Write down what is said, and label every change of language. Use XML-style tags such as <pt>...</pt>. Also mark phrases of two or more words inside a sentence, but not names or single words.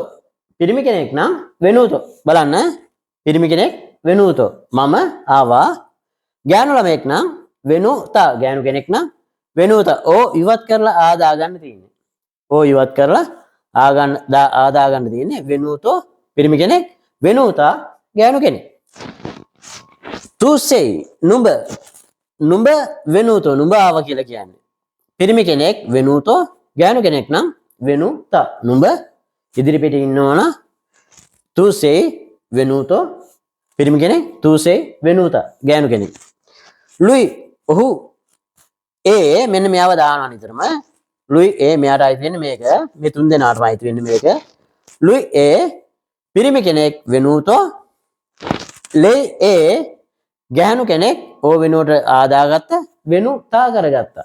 <si>පිරිමි කෙනෙක් නම් වෙනුතෝ. බලන්න. පිරිමි කෙනෙක් වෙනුතෝ. මම ආවා. ගෑනු ළමෙක් නම් වෙනුතා. ගෑනු කෙනෙක් නම් වෙනුතා. ඕ ඉවත් කරලා ආදා ගන්න තියෙන්නේ. ඕ ඉවත් කරලා ආදා ගන්න තියෙන්නේ වෙනුතෝ පිරිමි කෙනෙක් වෙනුතා ගෑනු කෙනෙක්.</si> <it>tu sei</it> <si>නුඹ වෙනුතෝ නුඹ ආවා කියලා කියන්නේ. පිරිමි කෙනෙක් වෙනුතෝ ගෑනු කෙනෙක් නම් වෙනුතා. නුඹ ඉදිරි පිටේ ඉන්නවන</si> <it>tu sei venuto</it> <si>පිරිමි කෙනෙක්</si> <it>tu sei venuta</it> <si>ගෑනු කෙනෙක්. lui ඔහු ඒ මෙන්න මෙයාව දානවා නිතරම. lui ඒ මෙයාට අයිති වෙන්නේ මේක. මේ තුන් දෙනාටම අයිති වෙන්නේ මේක. lui ඒ පිරිමි කෙනෙක් වෙනුතෝ lei ඒ ගැහණු කෙනෙක් ඕ වෙනුවට ආදාගත්ත වෙනුතා කරගත්තා.</si>